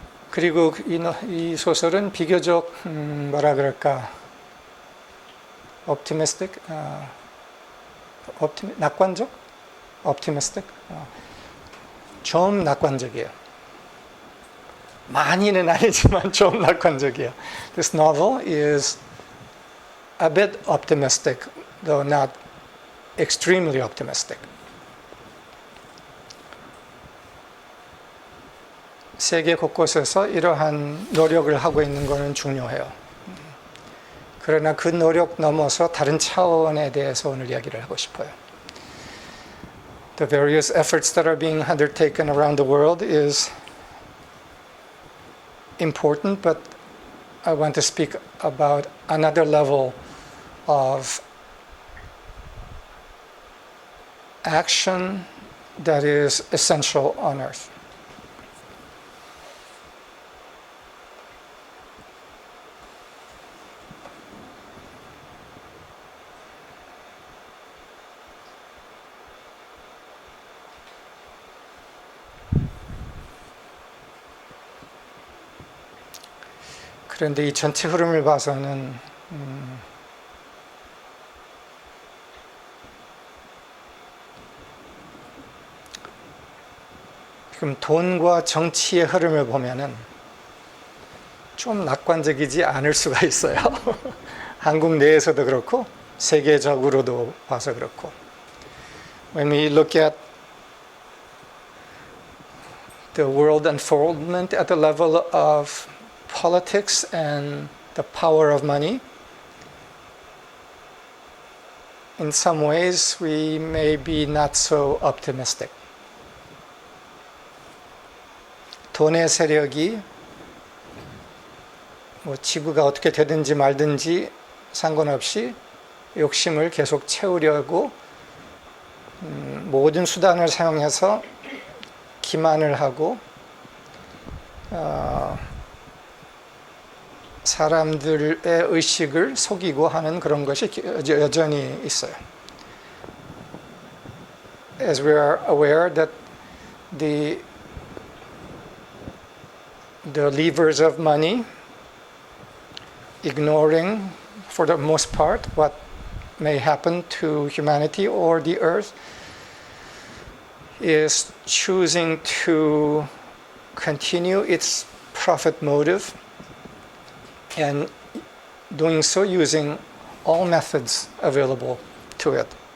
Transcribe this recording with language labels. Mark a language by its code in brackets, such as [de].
[ko] 그리고 이 소설은 비교적 뭐라 그럴까, optimistic, 낙관적, optimistic, 좀 낙관적이에요. 많이는 아니지만 좀 낙관적이에요. [en] This novel is a bit optimistic, though not extremely optimistic. [ko] 세계 곳곳에서 이러한 노력을 하고 있는 것은 중요해요. 그러나 그 노력 넘어서 다른 차원에 대해서 오늘 이야기를 하고 싶어요. [en] The various efforts that are being undertaken around the world is important, but I want to speak about another level of action that is essential on earth. [ko] 그런데 이 전체 흐름을 봐서는 지금 돈과 정치의 흐름을 보면은 좀 낙관적이지 않을 수가 있어요. 한국 내에서도 그렇고 세계적으로도 봐서 그렇고. [en] When we look at the world unfoldment at the level of politics and the power of money, in some ways we may be not so optimistic. [ko] 돈의 세력이 뭐 지구가 어떻게 되든지 말든지 상관없이 욕심을 계속 채우려고 모든 수단을 사용해서 기만을 하고 사람들의 의식을 속이고 하는 그런 것이 여전히 있어요. [en] As we are aware that the levers of money, ignoring for the most part what may happen to humanity or the earth, is choosing to continue its profit motive and doing so using all methods available to it.